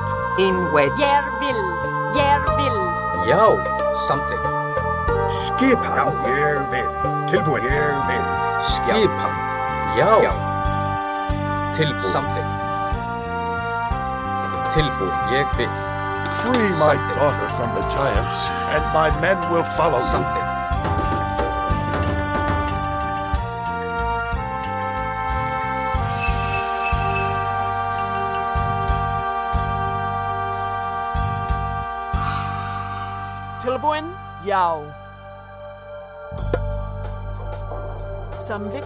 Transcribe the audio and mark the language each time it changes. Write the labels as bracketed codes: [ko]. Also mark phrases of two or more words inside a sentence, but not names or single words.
[is] Ég vil. Ég vil. Já. Samþykkt. Skipan. Já, ég vil. Tilbúin. Ég vil. Skipan. Já. Já. Tilbúin. Samþykkt. Tilbúin. Ég vil. [en] Free my daughter from the giants, and my men will follow you. [is] Samþykkt. Tilbúin. Já. Samþykkt.